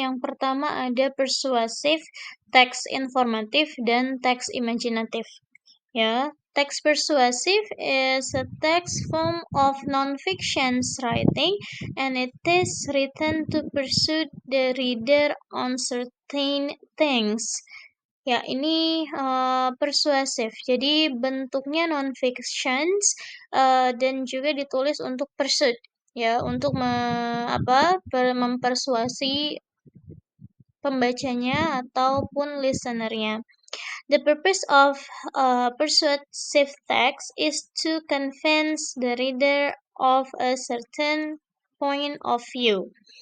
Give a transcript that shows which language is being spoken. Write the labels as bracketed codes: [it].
[id] Yang pertama ada persuasif, teks informatif, dan teks imajinatif. [en] Ya, text persuasive is a text form of non-fiction writing and it is written to persuade the reader on certain things. [id] Ya, ini persuasif. Jadi bentuknya non-fiction dan juga ditulis untuk persuade, ya, untuk mempersuasi pembacanya ataupun listenernya. [en] The purpose of persuasive text is to convince the reader of a certain point of view.